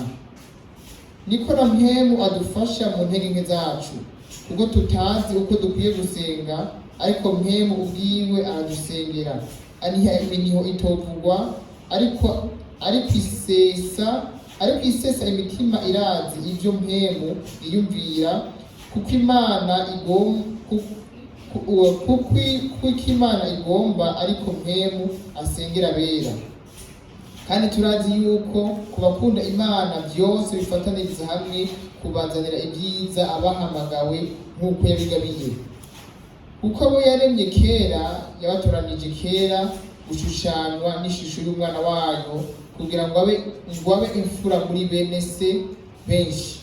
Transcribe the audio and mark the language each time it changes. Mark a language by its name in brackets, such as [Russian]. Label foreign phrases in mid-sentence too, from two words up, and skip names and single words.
[Rundi] Niko na mpemu adufasha mu ntege nke zacu, kuko tutazi uko dukwiye gusenga, ariko mpemu ubwiwe aradusengera aniha iminiho itovugwa, ariko isesa imitima irazi ivyo mpemu iyumvira, kuko Imana igomba, ariko mpemu asengera abera. Kandi turazi yuko kubakunda Imana vyose bifataniriza hamwe kubazanira ibyiza abahamagawe nk'uko yabigabiye. Kuko abo yaremye kera yabatoranije kera gushushanywa n'ishusho y'umwana wayo, kugira ngo abe imfura muri bene se benshi.